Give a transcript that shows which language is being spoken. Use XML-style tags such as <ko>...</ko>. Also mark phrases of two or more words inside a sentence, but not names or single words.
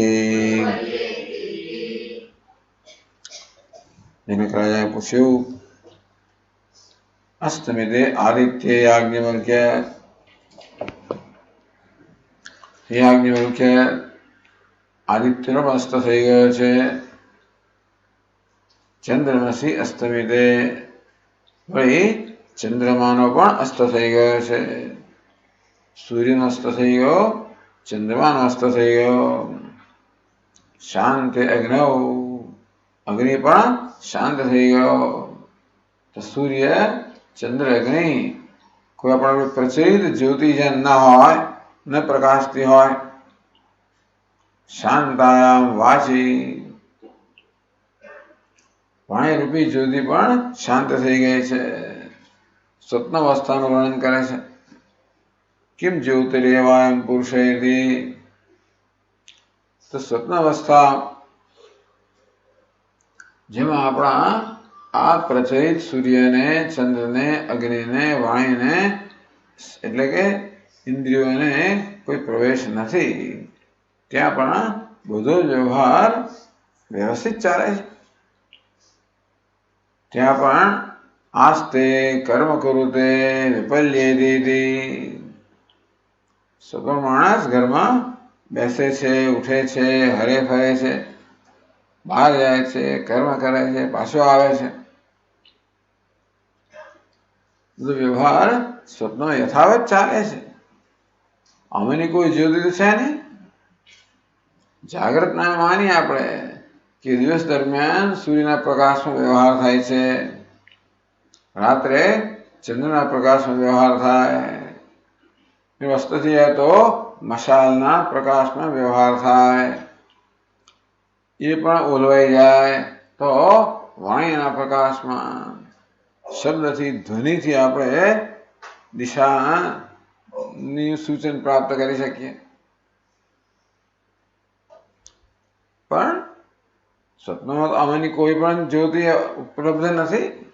<gu>જનક રાજાએ પૂછ્યું</gu> <sa>अस्तमिते आदित्य याज्ञवल्क्य याज्ञवल्क्य</sa> <gu>आदित्यનો અસ્ત થઈ ગયો છે</gu> <sa>चन्द्रमसि अस्तमिते</sa> <gu>વળી ચંદ્રમાનો પણ અસ્ત થઈ ગયો છે સૂર્યનો અસ્ત થઈ ગયો ચંદ્રમાનો અસ્ત થઈ ગયો</gu> <sa>शान्ते अग्नौ</sa> <gu>અગ્નિ પણ શાંત થઈ ગયો તો સૂર્ય ચંદ્ર અગ્નિ કોઈ આપણા પ્રચલિત જ્યોતિ જેમ ન હોય ન પ્રકાશતી હોય</gu> <sa>शान्तायाम् वाचि</sa> <gu>વાણી રૂપી જ્યોતિ પણ શાંત થઈ ગઈ છે સ્વપ્ન અવસ્થાનું વર્ણન કરે છે</gu> <sa>किम ज्योतिरेवायं पुरुषेति</sa> <gu>તો સ્વપ્ન અવસ્થા જેમાં આપણા આ પ્રચલિત સૂર્ય ને ચંદ્ર ને અગ્નિ ને વાણી ને એટલે કે ઇન્દ્રિયો ને કોઈ પ્રવેશ નહીં ત્યાં પણ બધો વ્યવહાર વ્યવસ્થિત ચાલે છે ત્યાં પણ</gu> <sa>आस्ते कर्म कुरुते विपल्येति</sa> <gu>સગળ માણસ ઘરમાં બેસે છે ઉઠે છે હરે ફરે છે બહાર જાય છે કર્મ કરે છે પાછો આવે છે બધો વ્યવહાર સ્વપ્ન યથાવત ચાલે છે આમાંની કોઈ જ્યોતિ તો છે નહીં જાગ્રત ના માની આપણે કે દિવસ દરમિયાન સૂર્યના પ્રકાશમાં વ્યવહાર થાય છે રાત્રે ચંદ્રના પ્રકાશમાં વ્યવહાર થાય વસ્તુતઃ તો મશાલના પ્રકાશ મેં વ્યવહાર થાય એ પણ ઓલવાઈ જાય તો વાણીના પ્રકાશમાં શબ્દથી ધ્વનિથી આપણે દિશાની સૂચન પ્રાપ્ત કરી શકીએ. પણ સ્વપ્નમાં તો આમાંની કોઈ પણ જ્યોતિ ઉપલબ્ધ નથી.</gu>